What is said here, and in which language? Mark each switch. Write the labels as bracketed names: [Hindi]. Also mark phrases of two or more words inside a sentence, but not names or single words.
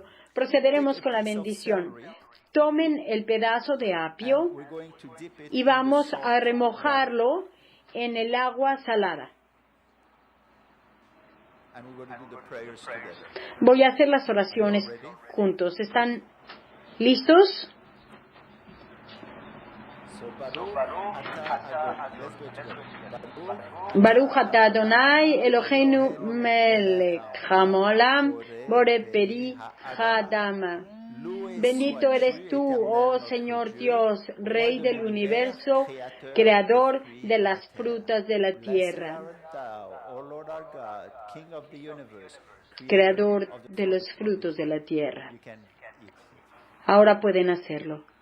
[Spanish] Procederemos con la bendición. Tomen el pedazo de apio y vamos a remojarlo en el agua salada. Voy a hacer las oraciones juntos. ¿Están listos? [Hebrew] ברוך אתה אדני אלהינו מלך העולם בורא פרי האדמה [Spanish] Bendito eres tú, oh Señor Dios, Rey del universo, Creador de las frutas de la tierra. Creador de los frutos de la tierra. Ahora pueden hacerlo.